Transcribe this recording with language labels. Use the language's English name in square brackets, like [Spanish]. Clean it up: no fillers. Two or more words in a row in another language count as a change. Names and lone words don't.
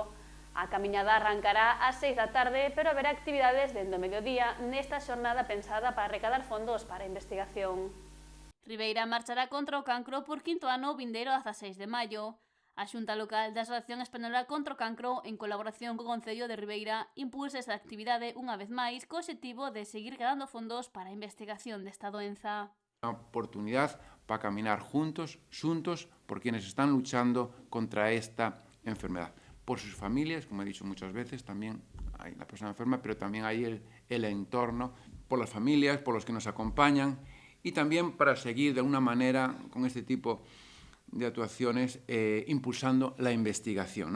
[Galician] A camiñada arrancará ás 6 da tarde, pero haberá actividades dende o mediodía nesta xornada pensada para recadar fondos para a investigación. Ribeira marchará contra o cancro por quinto ano vindeiro a 16 de maio. A Xunta Local da Asociación Española contra o Cancro, en colaboración co Concello de Ribeira, impulsa esta actividade unha vez máis co obxectivo de seguir cadando fondos para a investigación desta doenza. [Spanish] Una oportunidad para caminar juntos, por quienes están luchando contra esta enfermedad. Por sus familias, como he dicho muchas veces, también hay la persona enferma, pero también hay el entorno, por las familias, por los que nos acompañan, y también para seguir de alguna manera con este tipo de actuaciones impulsando la investigación, ¿no?